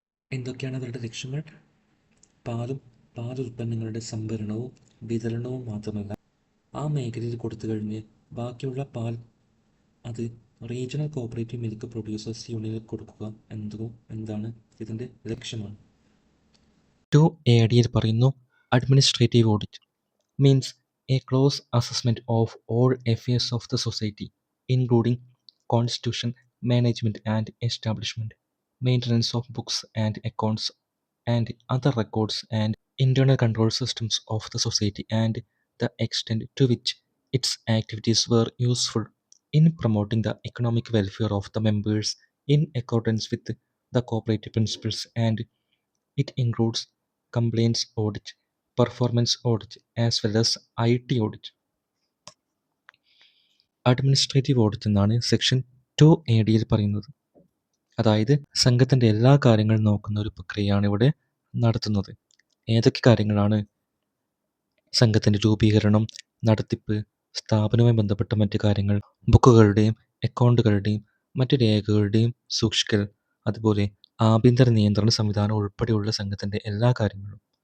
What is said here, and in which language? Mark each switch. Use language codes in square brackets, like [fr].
[ml] എന്തൊക്കെയാണ് അവരുടെ ലക്ഷ്യങ്ങൾ? പാലും പാലുൽപ്പന്നങ്ങളുടെ സംഭരണവും വിതരണവും മാത്രമല്ല, ആ മേഖലയിൽ കൊടുത്തു കഴിഞ്ഞ് ബാക്കിയുള്ള പാൽ അത് റീജിയണൽ കോപ്പറേറ്റീവ് മിൽക്ക് പ്രൊഡ്യൂസേഴ്സ് യൂണിയനിൽ കൊടുക്കുക എന്താണ് ഇതിൻ്റെ ലക്ഷ്യമാണ്. 2ADയിൽ പറയുന്നു [en] Administrative audit means a close assessment of all affairs of the society including constitution, management and establishment, maintenance of books and accounts and other records and internal control systems of the society and the extent to which its activities were useful in promoting the economic welfare of the members in accordance with the cooperative principles, and it includes complaints audit, performance audit as well as IT audit. [ml] Administrative audit എന്നാണ് section 2ADയിൽ പറയുന്നത്. അതായത് സംഘത്തിൻ്റെ എല്ലാ കാര്യങ്ങളും നോക്കുന്ന ഒരു പ്രക്രിയയാണ് ഇവിടെ നടത്തുന്നത്. ഏതൊക്കെ കാര്യങ്ങളാണ്? സംഘത്തിൻ്റെ രൂപീകരണം, നടത്തിപ്പ്, സ്ഥാപനവുമായി ബന്ധപ്പെട്ട മറ്റ് കാര്യങ്ങൾ, ബുക്കുകളുടെയും അക്കൗണ്ടുകളുടെയും മറ്റു രേഖകളുടെയും സൂക്ഷിക്കൽ, അതുപോലെ ആഭ്യന്തര നിയന്ത്രണ സംവിധാനം ഉൾപ്പെടെയുള്ള സംഘത്തിൻ്റെ എല്ലാ കാര്യങ്ങളും.